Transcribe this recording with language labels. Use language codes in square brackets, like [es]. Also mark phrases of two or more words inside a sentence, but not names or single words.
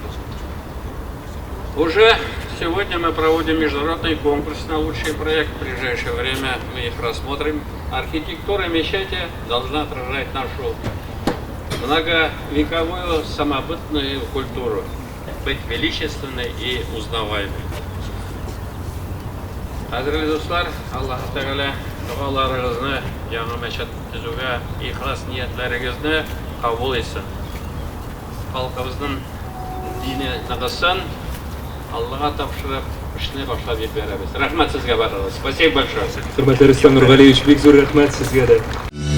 [ru] Уже сегодня мы проводим международный конкурс на лучший проект. В ближайшее время мы их рассмотрим. Архитектура мечети должна отражать нашу многовековую самобытную культуру, быть величественной и узнаваемой. [tt] Азрали дуслар, Аллах Тәгалә дуаларыгызны, яңа мәчет төзүгә ихлас ниятләрегезне кабул итсен. Халкыбызның дине ныгысын, Аллаға тапшырып, эшне башлап җибәрәбез. Рәхмәт сезгә барыгыз. [ru] Спасибо большое. [tt] Хөрмәтле Рүстәм Нурғалиевич, бик зур рәхмәт сезгә дә.